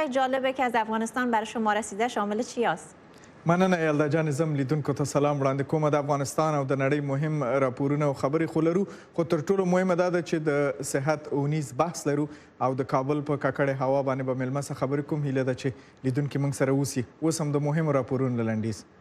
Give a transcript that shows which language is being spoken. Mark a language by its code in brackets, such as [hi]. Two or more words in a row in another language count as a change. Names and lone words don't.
[fa] خبر جالبی که از افغانستان برای شما رسیده شامل چی است؟ [ps] مننه یلدا جان زم لیدونکو ته سلام وړاندې کوم. د افغانستان او د نړۍ مهم راپورونه او خبرې خو لرو، خو تر ټولو مهمه دا ده چې د صحت اونیز بحث لرو او د کابل په ککړې هوا باندې به مېلمه څخه خبرې کوم. هیله ده چې لیدونکي موږ سره اوسي. اوس هم د مهمو راپورونو لنډیز.